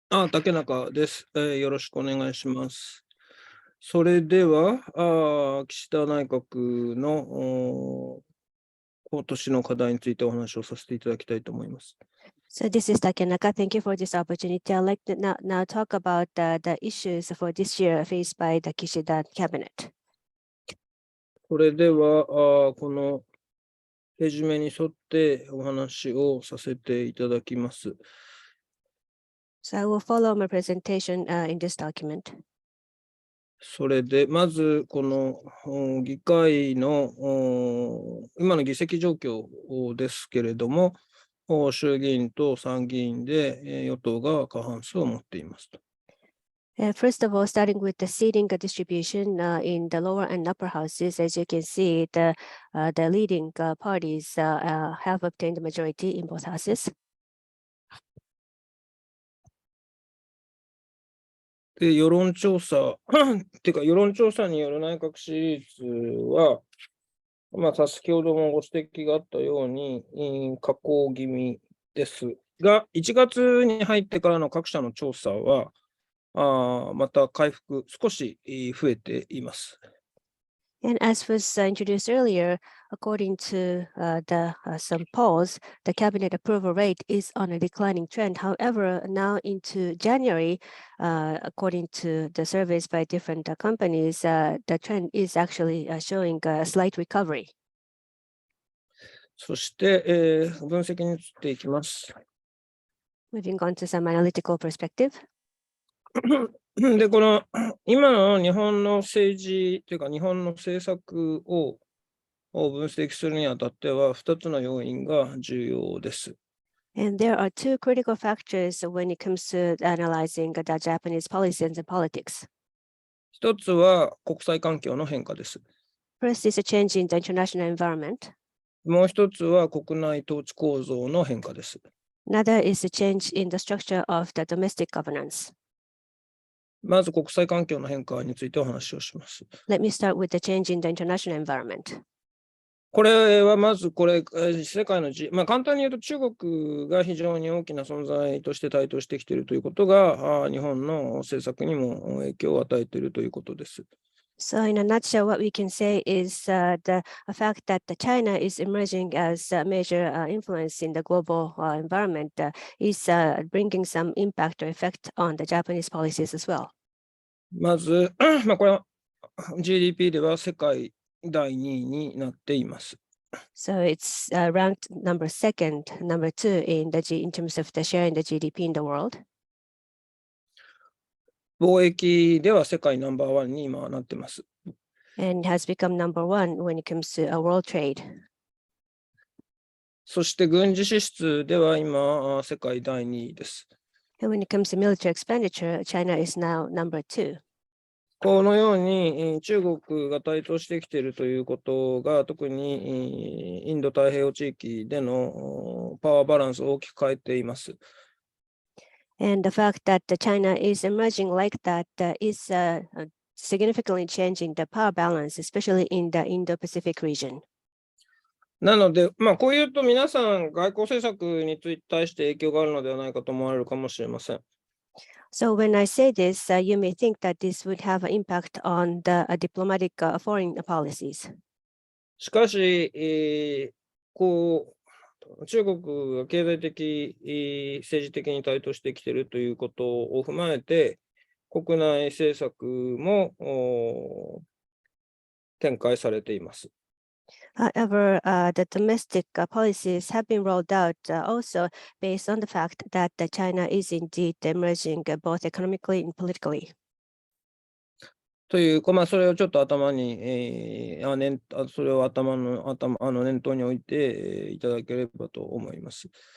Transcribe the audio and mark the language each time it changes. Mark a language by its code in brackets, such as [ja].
[ja] 竹中です、よろしくお願いします。それでは、岸田内閣の今年の課題についてお話をさせていただきたいと思います。 [en] So this is Takenaka. Thank you for this opportunity. I'd like to now talk about the issues for this year faced by the Kishida cabinet. [ja] それでは、このページ目に沿ってお話をさせていただきます。 [en] So I will follow my presentation in this document. [ja] それで、まず、この議会の今の議席状況ですけれども、衆議院と参議院で与党が過半数を持っています。 [en] First of all, starting with the seating distribution in the lower and upper houses, as you can see, the leading parties have obtained the majority in both houses. [ja] で、世論調査による内閣支持率は、先ほどもご指摘があったように、下降気味ですが、1月に入ってからの各社の調査は、また回復、少し増えています。 [en] And as was introduced earlier, according to some polls, the cabinet approval rate is on a declining trend. However, now into January, according to the surveys by different companies, the trend is actually showing a slight recovery. [ja] そして、分析に移っていきます。 [en] Moving on to some analytical perspective. [ja] で、この今の日本の政治というか日本の政策を分析するにあたっては2つの要因が重要です。 [en] And there are two critical factors when it comes to analyzing the Japanese policies and politics. [ja] 一つは国際環境の変化です。 [en] First is a change in the international environment. [ja] もう一つは国内統治構造の変化です。 [en] Another is a change in the structure of the domestic governance. [ja] まず国際環境の変化についてお話をします。 [en] Let me start with the change in the international environment. [ja] これはまず世界の簡単に言うと中国が非常に大きな存在として台頭してきているということが日本の政策にも影響を与えているということです。 [en] So in a nutshell, what we can say is the fact that China is emerging as a major influence in the global environment is bringing some impact or effect on the Japanese policies as well. [ja] まず、これは GDP では世界第2位になっています。 [en] So it's ranked number two in terms of the share in the GDP in the world. [ja] 貿易では世界ナンバーワンに今はなっています。 [en] And has become number one when it comes to world trade. [ja] そして軍事支出では今世界第2位です。 [en] And when it comes to military expenditure, China is now number two. [ja] このように中国が台頭してきているということが特にインド太平洋地域でのパワーバランスを大きく変えています。 [en] And the fact that China is emerging like that is significantly changing the power balance, especially in the Indo-Pacific region. [ja] なので、こういうと皆さん外交政策に対して影響があるのではないかと思われるかもしれません。 [en] So when I say this, you may think that this would have an impact on the diplomatic foreign policies. [ja] しかし、中国が経済的、政治的に台頭してきているということを踏まえて、国内政策も展開されています。 [en] However, the domestic policies have been rolled out also based on the fact that China is indeed emerging both economically and politically. [ja] という、それをちょっと頭に、それを念頭に置いていただければと思います。